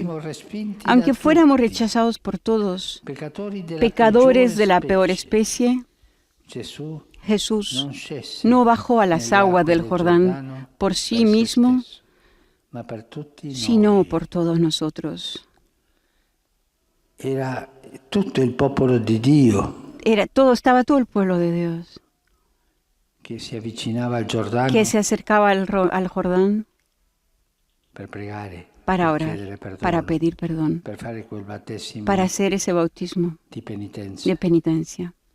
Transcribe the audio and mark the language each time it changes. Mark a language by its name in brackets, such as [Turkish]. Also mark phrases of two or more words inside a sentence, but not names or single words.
[Spanish] Aunque fuéramos rechazados por todos, pecadores de la peor especie, Jesús no bajó a las aguas del Jordán por sí mismo, sino por todos nosotros. [Italian] Era tutto il popolo di Dio. [Spanish] Estaba todo el pueblo de Dios [Italian] que se avvicinava al Giordano, [Spanish] que se acercaba al Jordán para orar, para pedir perdón, para hacer ese bautismo de penitencia.